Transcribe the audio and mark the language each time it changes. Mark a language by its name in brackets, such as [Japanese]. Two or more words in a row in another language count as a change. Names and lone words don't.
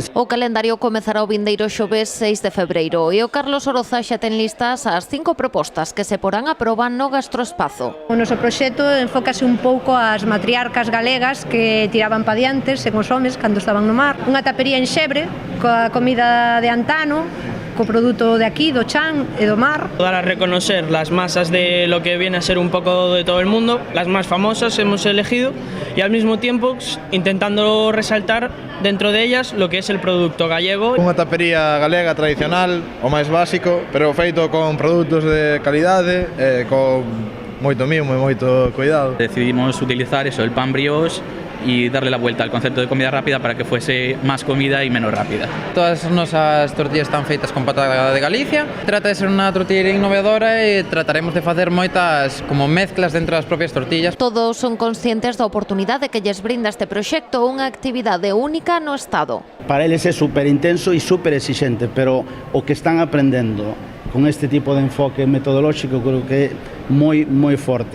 [Galician] O calendario comezará o vindeiro xoves 6 de febreiro e o Carlos Oroza xa ten listas as 5 propostas que se porán a proba no gastroespazo. O noso proxecto enfócase un pouco ás matriarcas galegas que tiraban pa diante sen os homes cando estaban no mar. Unha tapería en Xebre, coa comida de antano, co produto de aquí, do chan e do mar. [Spanish] Dar a reconocer las masas de lo que viene a ser un poco de todo el mundo, las más famosas hemos elegido, y al mismo tiempo intentando resaltar dentro de ellas lo que es el producto gallego. [Galician] Unha tapería galega tradicional, o máis básico, pero feito con produtos de calidade, con moito mimo e moito cuidado. [Spanish] Decidimos utilizar eso, el pan brioche, y darle la vuelta al concepto de comida rápida para que fuese más comida y menos rápida. [Galician] Todas as nosas tortillas están feitas con patata de Galicia. Trata de ser unha tortillería innovadora e trataremos de facer moitas como mezclas dentro das propias tortillas. Todos son conscientes da oportunidade que lles brinda este proxecto, unha actividade única no Estado. Para eles é super intenso e super exixente, pero o que están aprendendo con este tipo de enfoque metodolóxico creo que é moi forte.